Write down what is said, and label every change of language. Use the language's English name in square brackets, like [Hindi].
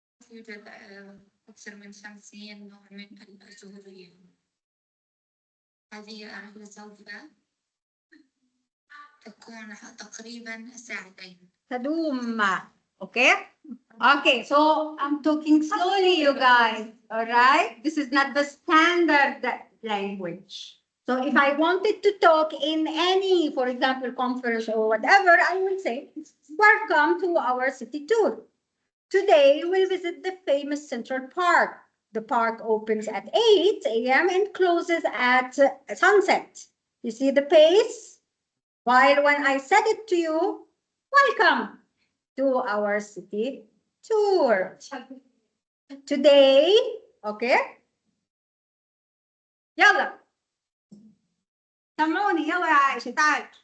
[Arabic] يوجد أكثر من 50 نوع من الزهور. هذه الرحلة سوف تكون تقريبا ساعتين. تدوم. Okay? [English] Okay, so I'm talking slowly, you guys. All right? This is not the standard language. So if I wanted to talk in any, for example, conference or whatever, I will say, welcome to our city tour. Today, we'll visit the famous Central Park. The park opens at 8 a.m. and closes at sunset. You see the pace? While when I said it to you, welcome to our city tour. Today, okay? [Arabic] يلا سمعوني يلا يا عائشة تعال.